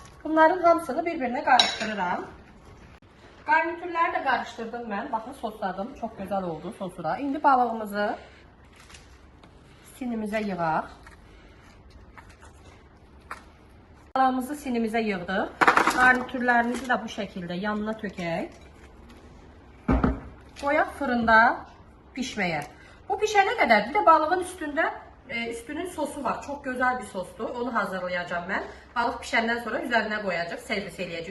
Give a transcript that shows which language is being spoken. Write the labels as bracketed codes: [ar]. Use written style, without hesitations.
[tr] Bunların hamısını birbirine karıştırıram. Garnitürləri de karıştırdım ben. Bakın sosladım. Çok güzel oldu sosu da. [az] İndi balığımızı sinimizə yığaq. Balığımızı sinimizə yığdıq. Garnitürlərimizi de [tr] bu şekilde [az] yanına tökək. Qoyaq fırında pişməyə. [tr] Bu pişene kadar bir de balığın üstünün sosu var. Çok güzel bir sostur. Onu hazırlayacağım ben. Balık pişenden sonra üzerine koyacak, [az] servis eləyəcək.